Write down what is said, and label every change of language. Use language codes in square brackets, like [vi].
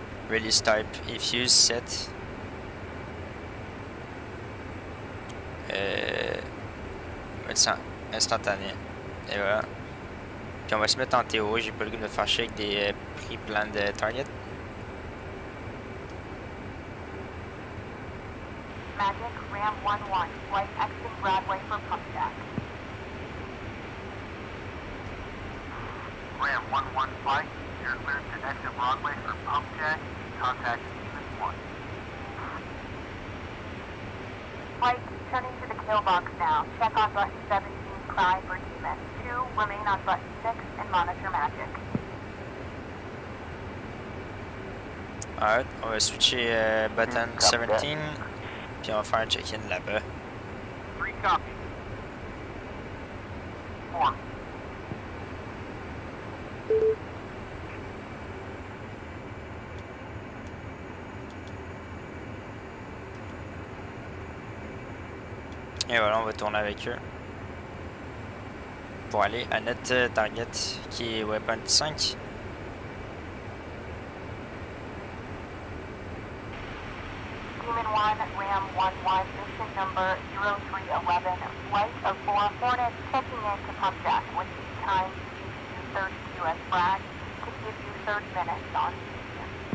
[en] Release type effuse set. [fr] On va mettre ça instantané. Et voilà. Puis on va se mettre en TO. J'ai pas le goût de me fâcher avec des prix plans de target. [en] Magic Ram 11, flight exiting Broadway for pump jack. Ram 11 flight, you're cleared to exit Broadway for pump jack. Contact Demon 1. Flight, turning to the kill box now. Check on button 17, cry for Demon. 2, remain on button 6 and monitor Magic. [fr] Alright, on va switcher button 17. Puis on va faire un check-in là-bas. [en] 3 copy. 4. [fr] Et voilà, on va tourner avec eux. Pour aller à notre target qui est Weapon 5. [en] Demon 1, Ram 11, mission number 0311, flight of 4 Hornets checking in to pump jack with lead time GPU 32 as flag to give you 30 minutes on Houston.